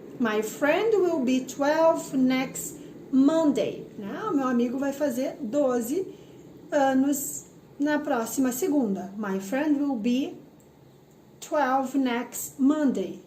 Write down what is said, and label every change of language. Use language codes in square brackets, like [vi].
[en] My friend will be 12 next Monday. [pt] Né? O meu amigo vai fazer 12 anos na próxima segunda. [en] My friend will be 12 next Monday.